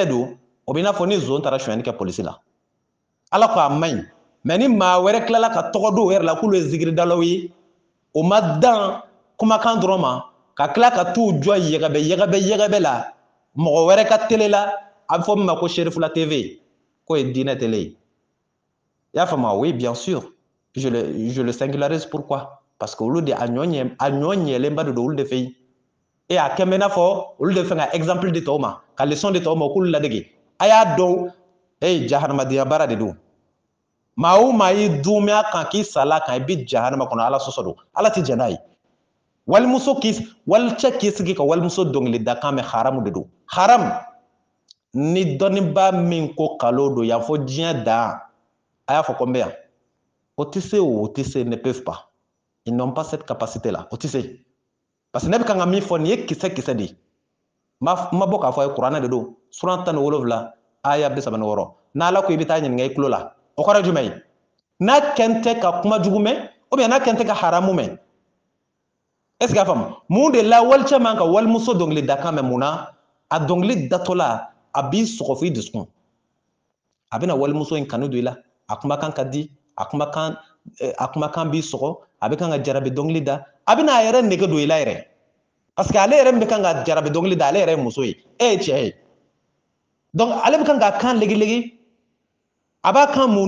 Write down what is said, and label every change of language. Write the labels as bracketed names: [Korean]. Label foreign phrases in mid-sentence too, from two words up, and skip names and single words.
[Bambara] don o b'i n'a fɔ ni zon taara sonyɛni kɛ polisi la ala ko a man ɲi mais ni maa wɛrɛ tilala ka tɔgɔ don o yɛrɛ la k'olu ye zikiridalaw ye o ma dan kumakan dɔrɔn ma ka tila ka t'u jɔ yɛgɛbɛ la mɔgɔ wɛrɛ ka tele la a bɛ fɔ min ma ko Sherifula TV k'o ye diinɛ télé ye i y'a faamu [French] oui bien sûr je le singularise pourquoi parce que [Bambara] olu de a ɲɔ ɲɛlenba de don olu de fɛ yen e a kɛ bɛ i n'a fɔ olu de fɛ ka exemple di tɔw ma ka leçon di tɔw ma k'olu ladege a y'a dɔn jahanamadenya baara de don maa o maa y'i dumɛ kan k'i sala kan i bi jahanama kɔnɔ ala sɔsɔ don ala tɛ jɛn n'a ye walicɛ k'i sigi ka walimuso dɔnkili da kan mɛn haramu de don haram ni dɔnniba min ko kalo don yan fɔ diɲɛ dan a y'a fɔ ko n bɛ yan o tɛ se o tɛ se [French] ne peuvent pas ils n'ont pas cette capacité là [Bambara] o tɛ se [French] parce que [Bambara] ne bɛ kan ka min fɔ nin ye kisɛ de ye n ma bɔ k'a fɔ a ye kuranɛ de don suran 17 aya 36 n'ala ko i bɛ taa ɲininka i tulo la o kɔrɔ jumɛn ye n'a kɛn tɛ ka kuma jugu mɛn [French] ou bien [Bambara] n'a kɛn tɛ ka haramu mɛn [French] est ce que [Bambara] a faamu mun de la walicɛ man ka walimuso dɔnkili da kan mɛn mun na a dɔnkili datɔla a b'i sɔgɔ fo i dusukun a bɛna walimuso in kanu don i la a kumakan ka di a kumakan b'i sɔgɔ a bɛ kan ka jarabi dɔnkili da a bɛna a yɛrɛ nege don i la yɛrɛ [French] parce que [Bambara] ale yɛrɛ min bɛ kan ka jarabi dɔnkili da ale yɛrɛ ye muso ye e ye cɛ ye donc ale bɛ kan k'a kan legilegi a b'a kan munu